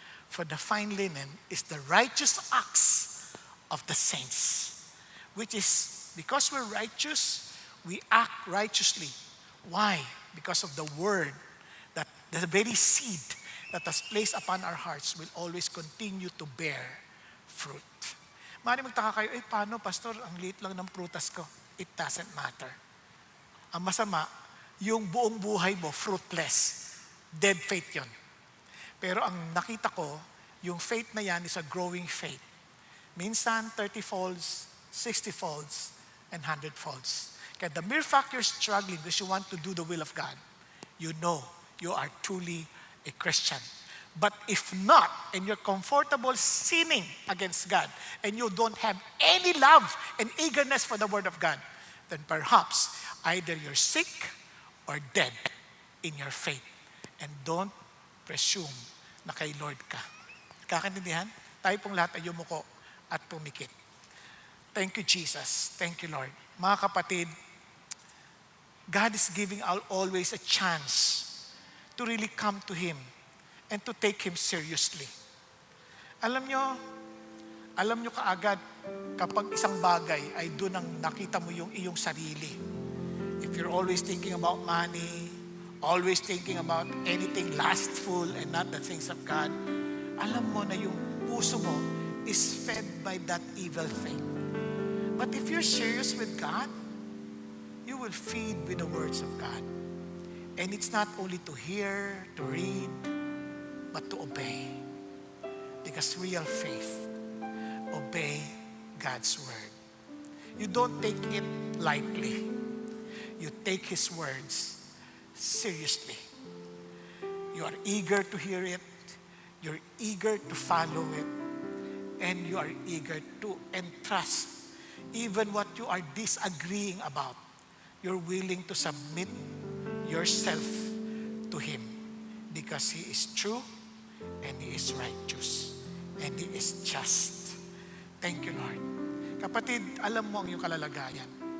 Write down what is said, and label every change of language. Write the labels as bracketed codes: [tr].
[en] For the fine linen is the righteous acts of the saints. Which is, because we're righteous, we act righteously. Why? Because of the word, that the very seed that has placed upon our hearts will always continue to bear fruit. [tl] Maaaring magtaka kayo, paano pastor, ang liit lang ng prutas ko? [en] It doesn't matter. [tl] Ang masama, yung buong buhay mo, fruitless. [en] Dead faith [tl] yon. Pero ang nakita ko, yung faith na yan [en] is a growing faith. [tl] Minsan, [en] 30 folds, 60 folds, and 100 folds. [tl] Kaya [en] the mere fact you're struggling because you want to do the will of God, you know you are truly a Christian. But if not, and you're comfortable sinning against God, and you don't have any love and eagerness for the Word of God, then perhaps either you're sick or dead in your faith. And don't presume [tl] na kay [en] Lord ka. [tl] Kakaintindihan? Tayo pong lahat ay yumuko at pumikit. [en] Thank you, Jesus. Thank you, Lord. [tl] Mga kapatid, [en] God is giving always a chance to really come to Him and to take Him seriously. [tl] Alam nyo kaagad, kapag isang bagay ay doon ang nakita mo yung iyong sarili. [en] If you're always thinking about money, always thinking about anything lustful and not the things of God, [tl] alam mo na yung puso mo [en] is fed by that evil thing. But if you're serious with God, you will feed with the words of God. And it's not only to hear, to read, but to obey. Because real faith, obey God's word. You don't take it lightly. You take His words seriously. You are eager to hear it. You're eager to follow it. And you are eager to entrust even what you are disagreeing about. You're willing to submit yourself to Him because He is true and He is righteous and He is just. Thank you, Lord. [tl] Kapatid, alam mo ang iyong kalalagayan.